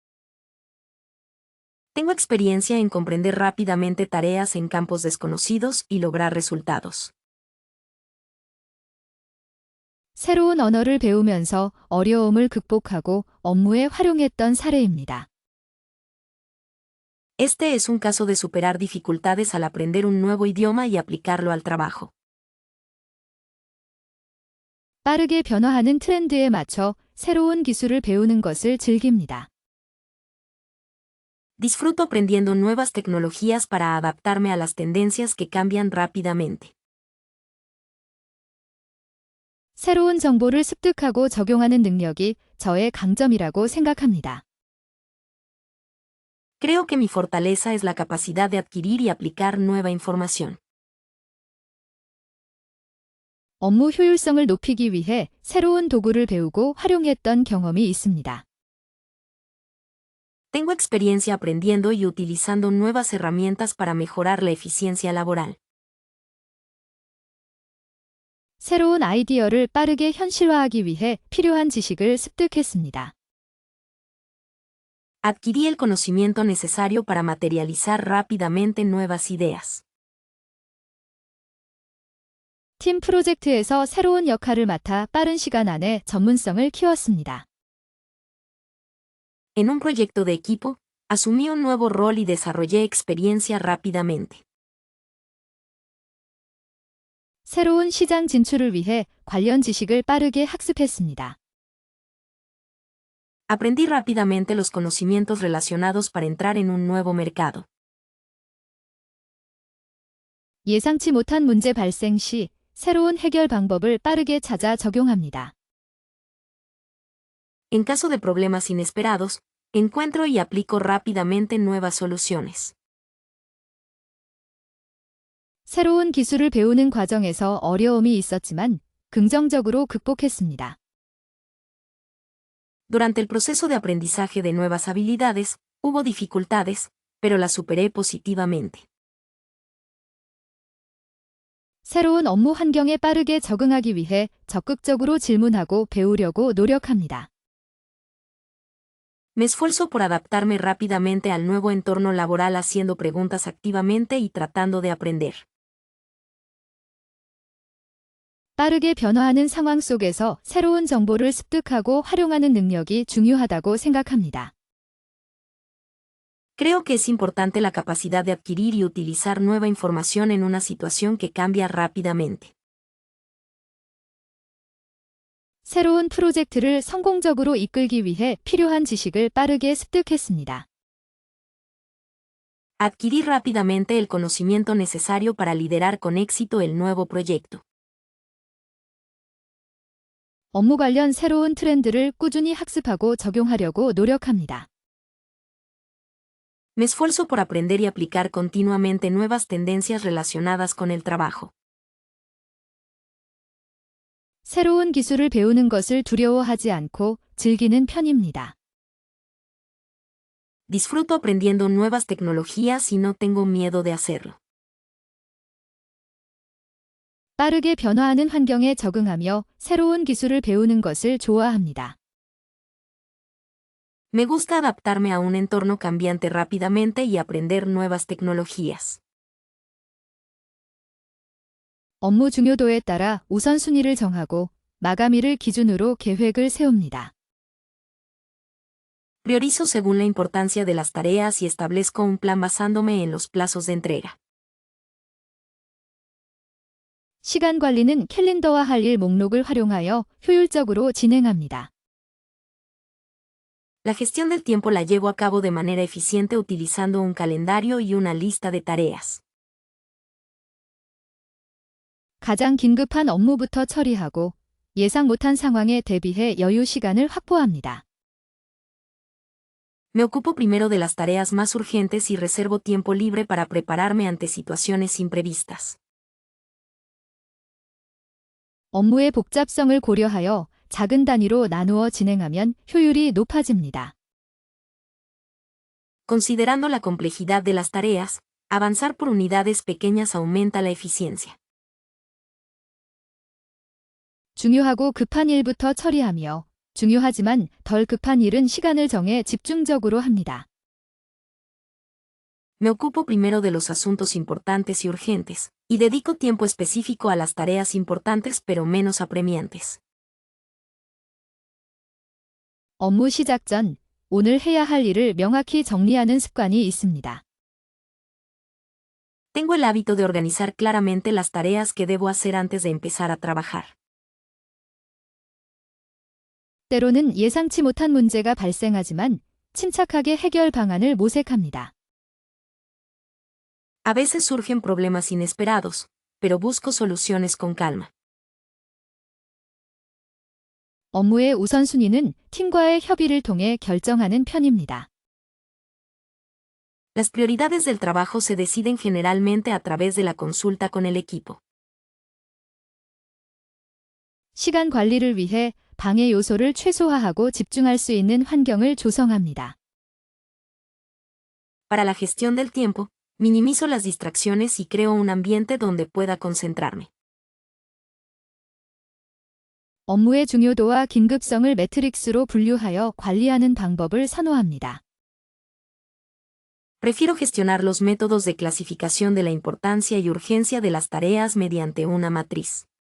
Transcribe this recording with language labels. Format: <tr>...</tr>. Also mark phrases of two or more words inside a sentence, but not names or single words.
<es>Tengo experiencia en comprender rápidamente tareas en campos desconocidos y lograr resultados.</es> <ko>새로운 언어를 배우면서 어려움을 극복하고 업무에 활용했던 사례입니다.</ko> <es>Este es un caso de superar dificultades al aprender un nuevo idioma y aplicarlo al trabajo.</es> <ko>빠르게 변화하는 트렌드에 맞춰 새로운 기술을 배우는 것을 즐깁니다.</ko> <es>Disfruto aprendiendo nuevas tecnologías para adaptarme a las tendencias que cambian rápidamente.</es> <ko>새로운 정보를 습득하고 적용하는 능력이 저의 강점이라고 생각합니다.</ko> <es>Creo que mi fortaleza es la capacidad de adquirir y aplicar nueva información.</es> <ko>업무 효율성을 높이기 위해 새로운 도구를 배우고 활용했던 경험이 있습니다.</ko> <es>Tengo experiencia aprendiendo y utilizando nuevas herramientas para mejorar la eficiencia laboral.</es> <ko>새로운 아이디어를 빠르게 현실화하기 위해 필요한 지식을 습득했습니다.</ko> <es>Adquirí el conocimiento necesario para materializar rápidamente nuevas ideas.</es> <ko>팀 프로젝트에서 새로운 역할을 맡아 빠른 시간 안에 전문성을 키웠습니다.</ko> <es>En un proyecto de equipo, asumí un nuevo rol y desarrollé experiencia rápidamente.</es> <ko>새로운 시장 진출을 위해 관련 지식을 빠르게 학습했습니다.</ko> <es>Aprendí rápidamente los conocimientos relacionados para entrar en un nuevo mercado.</es> <ko>예상치 못한 문제 발생 시 새로운 해결 방법을 빠르게 찾아 적용합니다.</ko> <es>En caso de problemas inesperados, encuentro y aplico rápidamente nuevas soluciones.</es> <ko>새로운 기술을 배우는 과정에서 어려움이 있었지만 긍정적으로 극복했습니다.</ko> <es>Durante el proceso de aprendizaje de nuevas habilidades, hubo dificultades, pero las superé positivamente.</es> <ko>새로운 업무 환경에 빠르게 적응하기 위해 적극적으로 질문하고 배우려고 노력합니다.</ko> <es>Me esfuerzo por adaptarme rápidamente al nuevo entorno laboral haciendo preguntas activamente y tratando de aprender.</es> <ko>빠르게 변화하는 상황 속에서 새로운 정보를 습득하고 활용하는 능력이 중요하다고 생각합니다.</ko> <es>Creo que es importante la capacidad de adquirir y utilizar nueva información en una situación que cambia rápidamente.</es> <ko>새로운 프로젝트를 성공적으로 이끌기 위해 필요한 지식을 빠르게 습득했습니다.</ko> <es>Adquirí rápidamente el conocimiento necesario para liderar con éxito el nuevo proyecto.</es> <ko>업무 관련 새로운 트렌드를 꾸준히 학습하고 적용하려고 노력합니다.</ko> <es>Me esfuerzo por aprender y aplicar continuamente nuevas tendencias relacionadas con el trabajo.</es> <ko>새로운 기술을 배우는 것을 두려워하지 않고 즐기는 편입니다.</ko> <es>Disfruto aprendiendo nuevas tecnologías y no tengo miedo de hacerlo.</es> <ko>빠르게 변화하는 환경에 적응하며 새로운 기술을 배우는 것을 좋아합니다.</ko> <es>Me gusta adaptarme a un entorno cambiante rápidamente y aprender nuevas tecnologías.</es> <ko>업무 중요도에 따라 우선순위를 정하고 마감일을 기준으로 계획을 세웁니다.</ko> <es>Priorizo según la importancia de las tareas y establezco un plan basándome en los plazos de entrega.</es> <ko>시간 관리는 캘린더와 할 일 목록을 활용하여 효율적으로 진행합니다.</ko> <es>La gestión del tiempo la llevo a cabo de manera eficiente utilizando un calendario y una lista de tareas.</es> <ko>가장 긴급한 업무부터 처리하고 예상 못한 상황에 대비해 여유 시간을 확보합니다.</ko> <es>Me ocupo primero de las tareas más urgentes y reservo tiempo libre para prepararme ante situaciones imprevistas.</es> <ko>업무의 복잡성을 고려하여 작은 단위로 나누어 진행하면 효율이 높아집니다.</ko> <es>Considerando la complejidad de las tareas, avanzar por unidades pequeñas aumenta la eficiencia.</es> <ko>중요하고 급한 일부터 처리하며 중요하지만 덜 급한 일은 시간을 정해 집중적으로 합니다.</ko> <es>Me ocupo primero de los asuntos importantes y urgentes, y dedico tiempo específico a las tareas importantes pero menos apremiantes.</es> <ko>업무 시작 전 오늘 해야 할 일을 명확히 정리하는 습관이 있습니다.</ko> <es>Tengo el hábito de organizar claramente las tareas que debo hacer antes de empezar a trabajar.</es> <ko>때로는 예상치 못한 문제가 발생하지만 침착하게 해결 방안을 모색합니다.</ko> <es>A veces surgen problemas inesperados, pero busco soluciones con calma.</es> <ko>업무의 우선순위는 팀과의 협의를 통해 결정하는 편입니다.</ko> <es>Las prioridades del trabajo se deciden generalmente a través de la consulta con el equipo.</es> <ko>시간 관리를 위해 방해 요소를 최소화하고 집중할 수 있는 환경을 조성합니다.</ko> <es>Para la gestión del tiempo, minimizo las distracciones y creo un ambiente donde pueda concentrarme.</es> <ko>업무의 중요도와 긴급성을 매트릭스로 분류하여 관리하는 방법을 선호합니다.</ko> <es>Prefiero gestionar los métodos de clasificación de la importancia y urgencia de las tareas mediante una matriz.</es>